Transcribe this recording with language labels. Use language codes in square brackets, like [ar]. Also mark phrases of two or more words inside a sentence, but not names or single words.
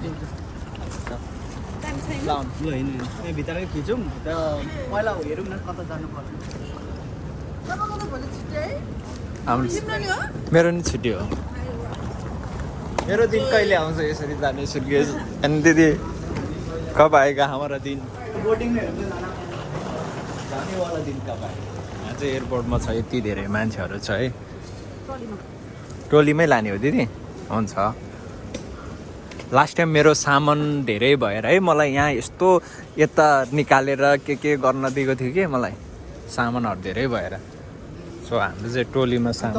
[ne] भित्रमै खिचौँ पहिला हेरौँ न कता जानु पर्छ मेरो नि छुट्टी हो मेरो दिन कहिले आउँछ यसरी जाने सुर्केस अनि दिदी [hi] कब आएगा हमारा दिन बोर्डिङ में जाने वाला दिन कब आएगा [ne] चाहिँ एयरपोर्टमा छ यति धेरै मान्छेहरू छ है टोलीमै लाने हो दिदी हुन्छ [en] last time [ne] मेरो सामान धेरै भएर है मलाई यहाँ यस्तो यता निकालेर के गर्न दिएको थियो कि मलाई सामानहरू धेरै भएर सो हाम्रो चाहिँ टोलीमा सामान